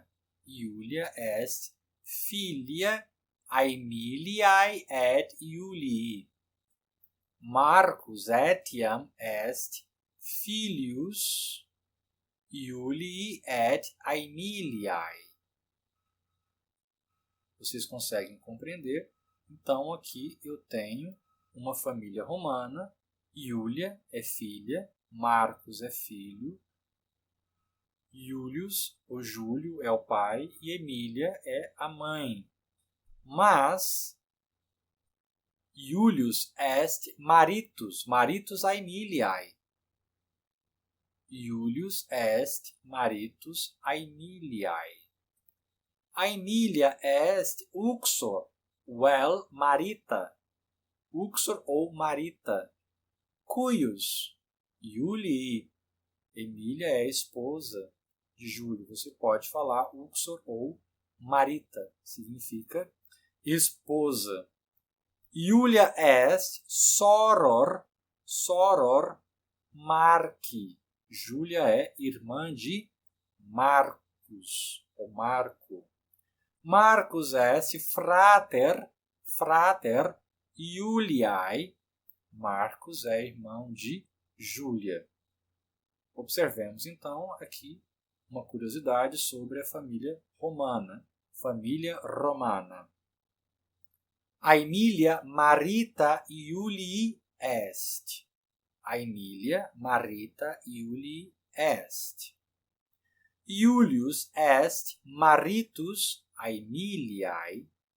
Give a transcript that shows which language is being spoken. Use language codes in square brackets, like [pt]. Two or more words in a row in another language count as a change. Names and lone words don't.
[la] Iulia est filia Aemiliae et Iulii. Marcus etiam est filius Iulii et Aemiliae. [pt] Vocês conseguem compreender? Então, aqui eu tenho uma família romana. Iulia é filha, Marcos é filho, Iulius, ou Júlio, é o pai e Emília é a mãe. [la] Mas Iulius est maritus, maritus Aemiliae. Iulius est maritus Aemiliae. Aemilia est uxor, vel marita, uxor ou marita, cuius Iulii. [pt] Emília é a esposa de Júlio. Você pode falar uxor ou marita, significa esposa. [la] Iulia est soror, soror Marci. [pt] Júlia é irmã de Marcos, ou Marco. [la] Marcus est frater, frater Iuliae. [pt] Marcos é irmão de Júlia. Observemos então aqui uma curiosidade sobre a família romana. Família romana. [la] Aemilia marita Iulii est. Aemilia marita Iulii est. Iulius est maritus Aemiliae.